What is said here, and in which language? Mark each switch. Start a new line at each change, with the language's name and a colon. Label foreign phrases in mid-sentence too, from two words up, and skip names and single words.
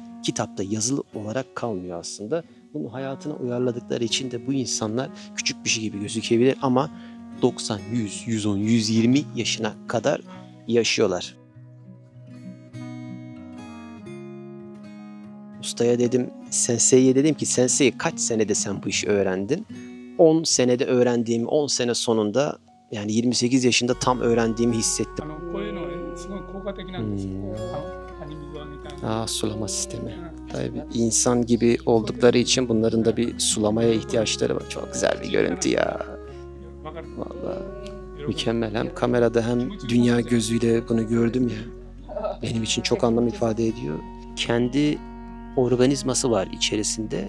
Turkish: Kitapta yazılı olarak kalmıyor aslında. Bunu hayatına uyarladıkları için de bu insanlar küçük bir şey gibi gözükebilir ama 90, 100, 110, 120 yaşına kadar yaşıyorlar. Ustaya dedim, sensei'ye dedim ki sensei kaç senede sen bu işi öğrendin? 10 senede öğrendiğimi 10 sene sonunda yani 28 yaşında tam öğrendiğimi hissettim.
Japanese: こういうのはすごい効果的なんですよ。葉に水をあげたい。
Turkish: Sulama sistemi. Tabii insan gibi oldukları için bunların da bir sulamaya ihtiyaçları var. Çok güzel bir görüntü ya.
Japanese: わかる。
Turkish: Vallahi mükemmel. Hem kamerada hem dünya gözüyle bunu gördüm ya. Benim için çok anlam ifade ediyor. Kendi organizması var içerisinde.